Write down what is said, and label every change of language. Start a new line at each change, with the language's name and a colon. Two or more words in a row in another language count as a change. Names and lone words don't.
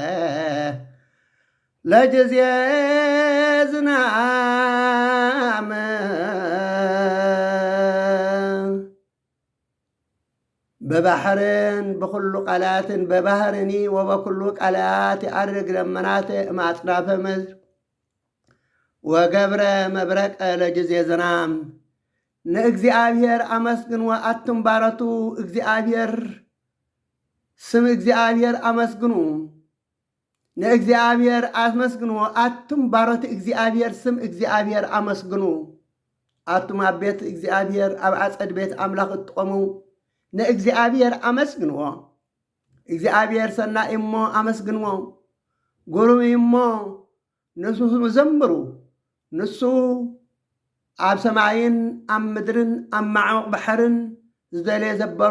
Geez: ለጊዜ ዝናም በባሕርን ብኩሉ ቃላትን በባሕርኒ ወበኩሉ ቃላት የአርግ ደመናት ማጽናፈ ምድር ወገብረ መብረቀ ለጊዜ ዝናም
Tigrinya: ንእግዚአብሔር አመስግንዎ አትንባረቱ እግዚአብሔር ስም እግዚአብሔር አመስግኑ ንእግዚአብሔር አመስግንዎ አትንባረቱ እግዚአብሔር ስም እግዚአብሔር አመስግኑ አቱም ኣብ ቤት እግዚአብሔር ኣብ አጸድ ቤት አምላኽ እትቆሙ ንእግዚአብሔር አመስግንዎ እግዚአብሔር ሰናይ እሞ አመስግንዎ ጉሩም እሞ ንሱ ዘምሩ ንሱ ኣብ ሰማይን ኣብ ምድርን ኣብ ማዕሙቕ ባሕርን ዝደለየ ዘበሮ